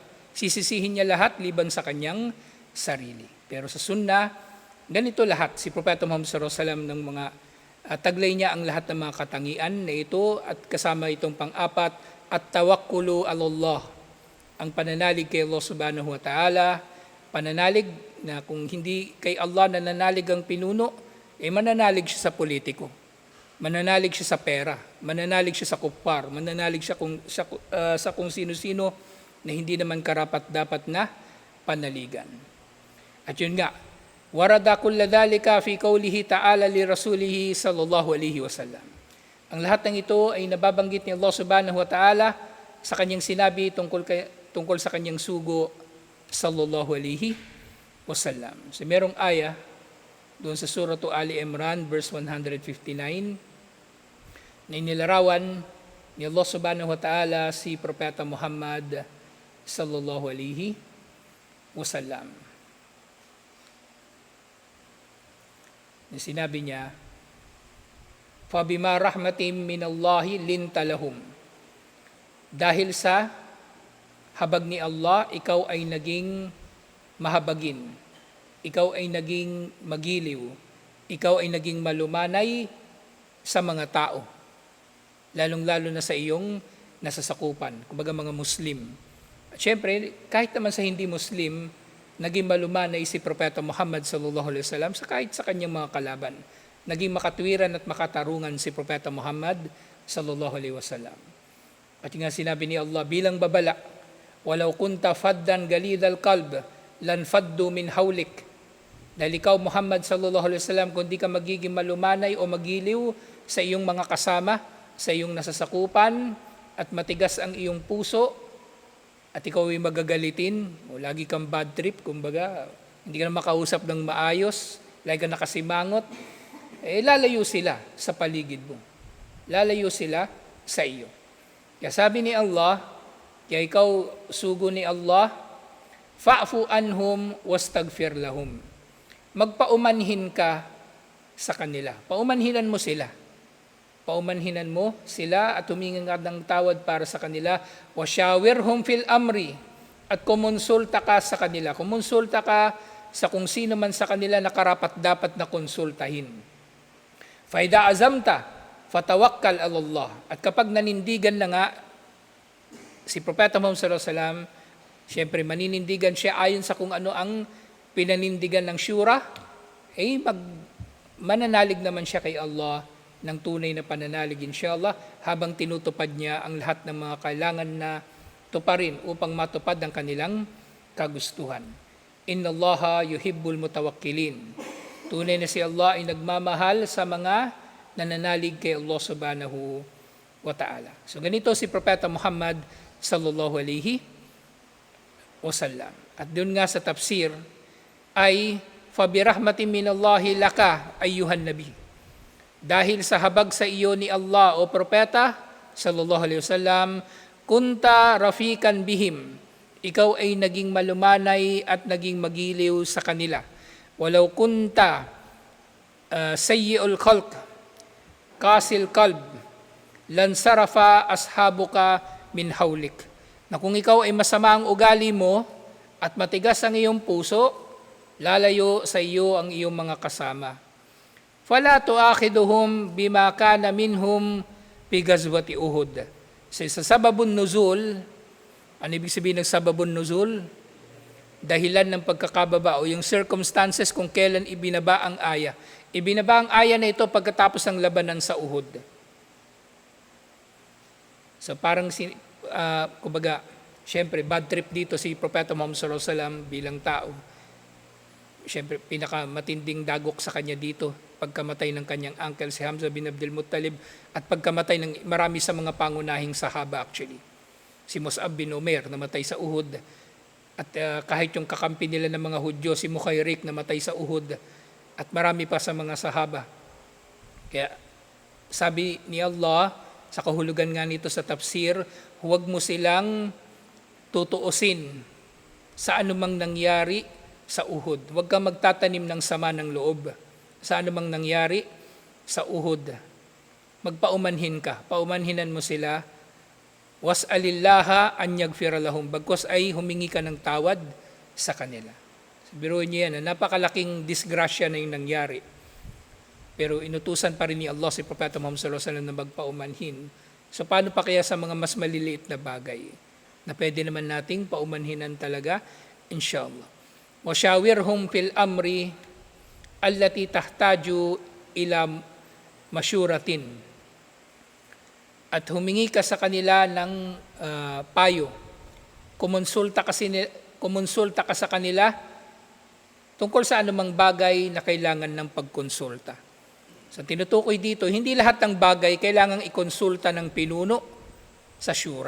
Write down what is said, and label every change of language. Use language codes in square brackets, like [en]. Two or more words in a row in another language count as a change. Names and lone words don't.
[tl] Sisisihin niya lahat liban sa kanyang sarili. Pero sa sunnah, ganito lahat. Si Propeta Muhammad SAW ng mga taglay niya ang lahat ng mga katangian na ito at kasama itong pang-apat at [ar] توكل على الله. [tl] Ang pananalig kay Allah [ar] سبحانه وتعالى, [tl] pananalig na kung hindi kay Allah nananalig ang pinuno, mananalig siya sa politiko, mananalig siya sa pera, mananalig siya sa kupar, mananalig siya sa kung sino-sino na hindi naman karapat-dapat na panaligan. At yun nga, [ar] ورد كل ذلك في قوله تعالى لرسوله صلى الله عليه وسلم. [tl] Ang lahat ng ito ay nababanggit ni Allah [ar] سبحانه وتعالى [tl] sa kanyang sinabi tungkol sa kanyang sugo [ar] صلى الله عليه وسلم. [tl] So merong aya doon sa surah Ali Imran verse 159 na inilarawan ni Allah [ar] سبحانه وتعالى [tl] si Propeta Muhammad [ar] صلى الله عليه وسلم. [tl] Sinabi niya, [ar] فَبِمَا رَحْمَةٍ مِّنَ اللَّهِ لِنْتَ لَهُمْ. [tl] Dahil sa habag ni Allah, ikaw ay naging mahabagin. Ikaw ay naging magiliw. Ikaw ay naging malumanay sa mga tao. Lalong-lalo na sa iyong nasasakupan, kumbaga mga Muslim. At syempre, kahit naman sa hindi Muslim, naging malumanay si Propeta Muhammad [ar] صلى الله عليه وسلم [tl] kahit sa kanyang mga kalaban. Naging makatwiran at makatarungan si Propeta Muhammad [ar] صلى الله عليه وسلم. [tl] At nga sinabi ni Allah bilang babala, [ar] "ولو كنت فظا غليظ القلب لانفضوا من حولك." [tl] Dahil ikaw Muhammad [ar] صلى الله عليه وسلم, [tl] kung di ka magiging malumanay o magiliw, sa iyong mga kasama, sa iyong nasasakupan, at matigas ang iyong puso, at ikaw ay magagalitin, o lagi kang [en] bad trip, [tl] kumbaga, hindi ka na makausap ng maayos, lagi ka nakasimangot, lalayo sila sa paligid mo. Lalayo sila sa iyo. Kaya sabi ni Allah, kaya ikaw sugo ni Allah, [ar] فاعف عنهم واستغفر لهم. [tl] Magpaumanhin ka sa kanila. Paumanhinan mo sila. Paumanhinan mo sila at humingi ka ng tawad para sa kanila. [ar] وشاورهم في الأمر. [tl] At kumonsulta ka sa kanila. Kumonsulta ka sa kung sino man sa kanila na karapat dapat na konsultahin. [ar] فإذا عزمت فتوكل على الله. [tl] At kapag nanindigan na nga, si Propeta Muhammad [ar] صلى الله عليه وسلم, [tl] siyempre maninindigan siya ayon sa kung ano ang pinanindigan ng syura, mananalig naman siya kay Allah ng tunay na pananalig inshallah habang tinutupad niya ang lahat ng mga kailangan na tuparin upang matupad ang kanilang kagustuhan. [ar] إن الله يحب المتوكلين. [tl] Tunay na si Allah ay nagmamahal sa mga nananalig kay Allah [ar] سبحانه وتعالى. [tl] So ganito si Propeta Muhammad [ar] صلى الله عليه وسلم. [tl] At doon nga sa tafsir ay [ar] فبرحمة من الله لك أيها النبي. [tl] Dahil sa habag sa iyo ni Allah o propeta [ar] صلى الله عليه وسلم كنت رفيقا بهم. [tl] Ikaw ay naging malumanay at naging magiliw sa kanila. [ar] ولو كنت سيئ الخلق قاسي القلب لانصرف أصحابك من حولك. [tl] Na kung ikaw ay masama ang ugali mo at matigas ang iyong puso, lalayo sa iyo ang iyong mga kasama. [ar] فلا تؤاخذهم بما كان منهم في غزوة أحد. [tl] Sa [ar] سبب النزول, [tl] ano ibig sabihin ng [ar] سبب النزول? [tl] Dahilan ng pagkakababa o yung circumstances kung kailan ibinaba ang aya. Ibinaba ang aya na ito pagkatapos ng labanan sa Uhud. So parang kumbaga, syempre [en] bad trip [tl] dito si Propeta Muhammad [ar] صلى الله عليه وسلم [tl] bilang tao. Syempre pinakamatinding dagok sa kanya dito pagkamatay ng kanyang uncle si Hamza bin Abdul Muttalib at pagkamatay ng marami sa mga pangunahing sahaba actually. Si Mus'ab bin Umair namatay sa Uhud at kahit yung kakampi nila ng mga Hudyo si Mukhayrik namatay sa Uhud at marami pa sa mga sahaba. Kaya sabi ni Allah sa kahulugan nga nito sa tafsir, huwag mo silang tutuusin sa anumang nangyari sa Uhud. Huwag kang magtatanim ng sama ng loob sa anumang nangyari sa Uhud. Magpaumanhin ka. Paumanhinan mo sila. [ar] واسأل الله أن يغفر لهم. [tl] Bagkus ay humingi ka ng tawad sa kanila. Biruin niyo yan, napakalaking disgrasya na yung nangyari. Pero inutusan pa rin ni Allah si Propeta Muhammad [ar] صلى الله عليه وسلم [tl] na magpaumanhin. So paano pa kaya sa mga mas maliliit na bagay na pwede naman nating paumanhinan talaga, inshallah. [ar] وشاورهم في الأمر التي تحتاج إلى مشورة. [tl] At humingi ka sa kanila ng payo. Kumonsulta ka sa kanila tungkol sa anumang bagay na kailangan ng pagkonsulta. So tinutukoy dito, hindi lahat ng bagay kailangang ikonsulta ng pinuno sa syura.